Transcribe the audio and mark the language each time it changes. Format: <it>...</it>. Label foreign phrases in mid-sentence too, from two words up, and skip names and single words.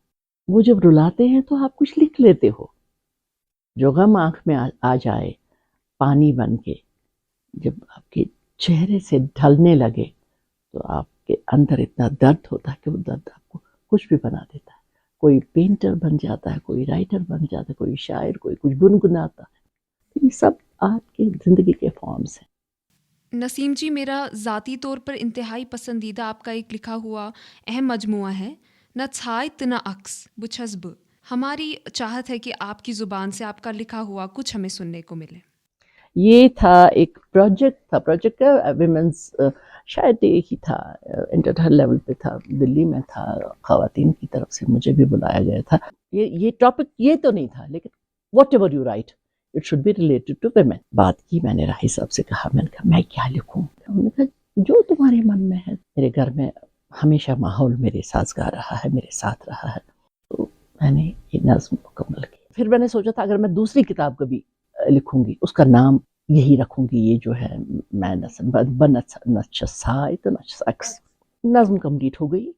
<ur>وہ جب رلاتے ہیں تو آپ کچھ لکھ لیتے ہو. جو غم آنکھ میں آ جائے پانی بن کے، جب آپ کے چہرے سے ڈھلنے لگے تو آپ کے اندر اتنا درد ہوتا ہے کہ وہ درد آپ کو کچھ بھی بنا دیتا ہے. کوئی پینٹر بن جاتا ہے، کوئی رائٹر بن جاتا ہے، کوئی شاعر، کوئی کچھ گنگناتا ہے. یہ سب آپ کی زندگی کے فارمز ہیں. نسیم جی، میرا ذاتی طور پر انتہائی پسندیدہ آپ کا ایک لکھا ہوا اہم مجموعہ ہے نہ چھایت نہ عکس بچھس ب. ہماری چاہت ہے کہ آپ کی زبان سے آپ کا لکھا ہوا کچھ ہمیں سننے کو ملے. یہ تھا ایک پروجیکٹ کا ویمنز، شاید یہی تھا، انٹر لیول پہ تھا، دلی میں تھا، خواتین کی طرف سے مجھے بھی بلایا گیا تھا. یہ ٹاپک یہ تو نہیں تھا، لیکن</ur> <en>whatever you write it should be related to women.</en> <ur>بات کی میں نے راہی صاحب سے کہا، میں نے کہا میں کیا لکھوں؟ انہوں نے کہا جو تمہارے من میں ہے. میرے گھر میں ہمیشہ ماحول میرے سازگار رہا ہے، میرے ساتھ رہا ہے، تو میں نے یہ نظم مکمل کی. پھر میں نے سوچا تھا اگر میں دوسری کتاب کبھی لکھوں گی اس کا نام یہی رکھوں گی، یہ جو ہے میں نظم کمپلیٹ ہو گئی.</ur>